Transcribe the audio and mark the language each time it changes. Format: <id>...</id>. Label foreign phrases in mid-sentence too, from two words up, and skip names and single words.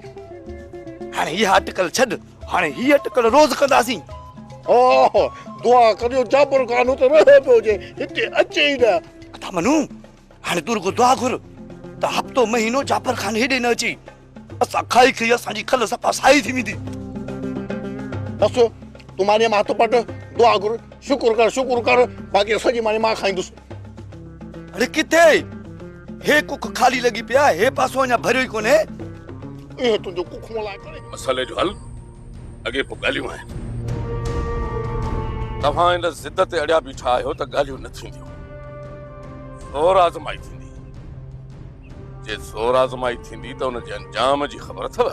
<sd>हाणे इहा अटकल छॾ हाणे हीअ अटकल रोज़ कंदासीं। दुआ करियो जाबर खान त रहे पियो हुजे हिते अचे ई न। अथा मनू हाणे तूं रुगो दुआ घुर त हफ़्तो महीनो जाबर खान हेॾे न अची असां खाई खाई असांजी खल सफ़ा साई थी वेंदी। बस तू मानी मां तो पट दुआ कर शुक्र कर बाकी सजी मानी मां खाईंदुसि। अरे किथे हे कुक खाली लगी पिया, हे पासो अञा भरियो ई कोन्हे। ए तुंहिंजो कुख मोलाए करे मसले जो हल अॻे पोइ ॻाल्हियूं आहिनि। तव्हां इन ज़िद ते अड़िया बीठा आहियो त ॻाल्हियूं न थींदियूं, ज़ोर आज़माई थींदी। जे ज़ोर आज़माई थींदी त उन जे अंजाम जी ख़बर अथव?</sd>